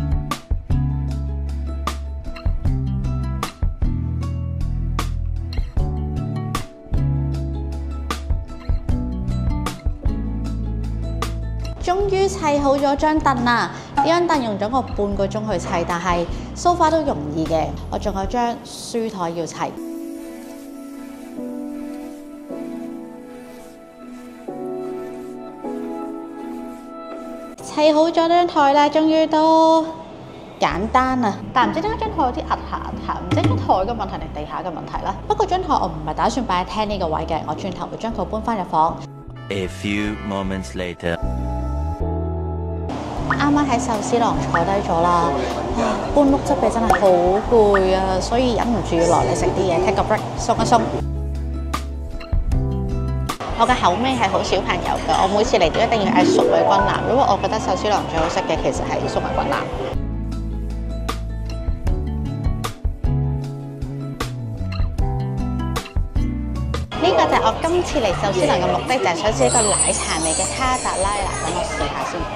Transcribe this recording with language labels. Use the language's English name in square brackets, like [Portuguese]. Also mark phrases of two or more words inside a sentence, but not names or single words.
[Cantonese] 終於砌好咗張凳啦！呢張凳用咗我半個鐘去砌，但係 [English] so far [Cantonese] 都容易嘅。我仲有張書台要砌。砌好咗張台咧，終於都簡單啦。但唔知點解張台有啲壓下，唔知張台嘅問題定地下嘅問題啦。不過張台我唔係打算擺喺廳呢個位嘅，我轉頭會將佢搬翻入房。 [English] A few moments later。 [Cantonese] 啱啱喺壽司郎坐低咗啦，搬屋執嘢真係好攰啊，所以忍唔住要落嚟食啲嘢 ， [English] take a break， [Cantonese] 鬆一鬆。我嘅口味係好小朋友嘅，我每次嚟都一定要嗌粟米軍艦，因為我覺得壽司郎最好食嘅其實係粟米軍艦。呢個就係我今次嚟壽司郎嘅目的，就係想試一個奶茶味嘅卡達拉拿，等我試下先。